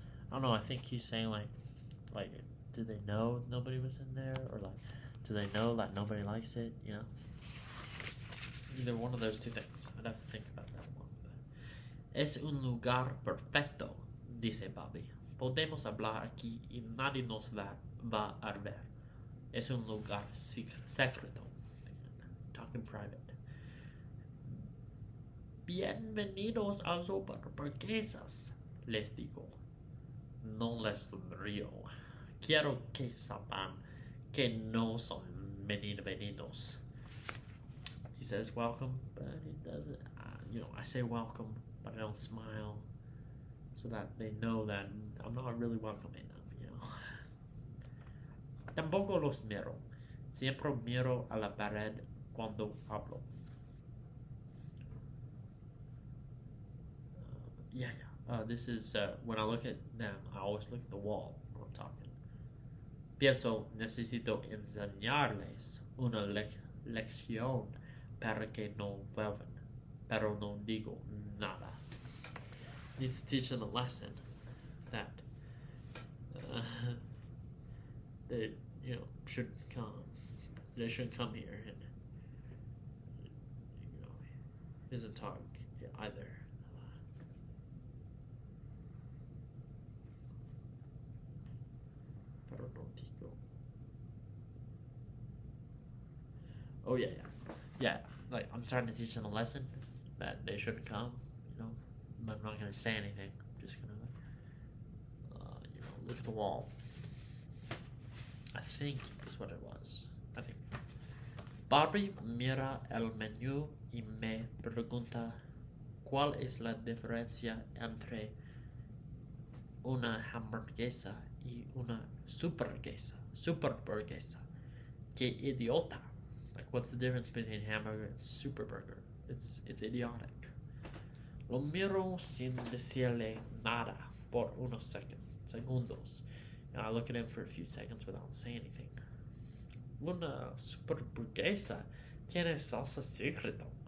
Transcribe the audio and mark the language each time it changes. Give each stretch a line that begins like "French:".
English: I don't know, I think he's saying like, do they know nobody was in there? Or like, do they know that nobody likes it, you know? Either one of those two things. I'd have to think about that one.
Spanish: Es un lugar perfecto, dice Bobby. Podemos hablar aquí y nadie nos va a ver. Es un lugar secreto.
English: Talk in private.
Spanish: Bienvenidos a Superburguesas, les digo. No les sonrío. Quiero que sepan que no son bienvenidos.
English: He says welcome, but he doesn't. I say welcome, but I don't smile, so that they know that I'm not really welcoming them.
Spanish: Tampoco los miro. Siempre miro a la pared cuando hablo.
English: This is when I look at them, I always look at the wall when I'm talking.
Spanish: Pienso, necesito enseñarles una lección para que no vuelvan, pero no digo nada.
English: Needs to teach them a lesson that they shouldn't come. They shouldn't come here, and he doesn't talk either.
Spanish: Pero no digo.
English: Oh yeah. Like I'm trying to teach them a lesson that they shouldn't come. I'm not gonna say anything. I'm just gonna, look at the wall. I think is what it was. I think.
Spanish: Barbie mira el menú y me pregunta cuál es la diferencia entre una hamburguesa y una superburguesa. Que idiota.
English: Like, what's the difference between hamburger and superburger? It's idiotic.
Spanish: Lo miro sin decirle nada por unos segundos.
English: And I look at him for a few seconds without saying anything.
Spanish: Una superburguesa tiene salsa secreta.